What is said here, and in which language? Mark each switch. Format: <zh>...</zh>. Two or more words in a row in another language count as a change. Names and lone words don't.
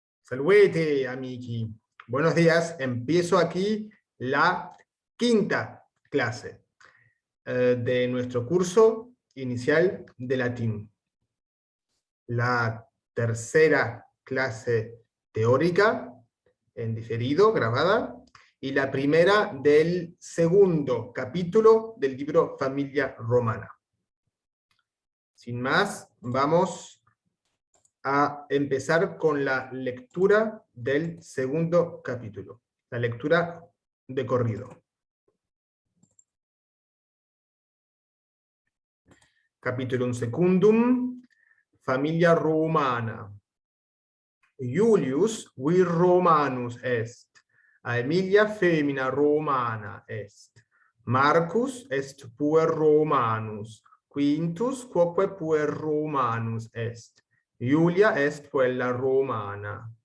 <la>Salvete, amici.</la> <es>Buenos días. Empiezo aquí la quinta clase de nuestro curso inicial de latín. La tercera clase teórica en diferido, grabada, y la primera del segundo capítulo del libro Familia Romana. Sin más, vamos a empezar con la lectura del segundo capítulo, la lectura de corrido.</es> <la>Capitulum secundum, Familia Romana. Iulius vir Romanus est, Aemilia femina Romana est, Marcus est puer Romanus, Quintus quoque puer Romanus est, Iulia est puella Romana.</la>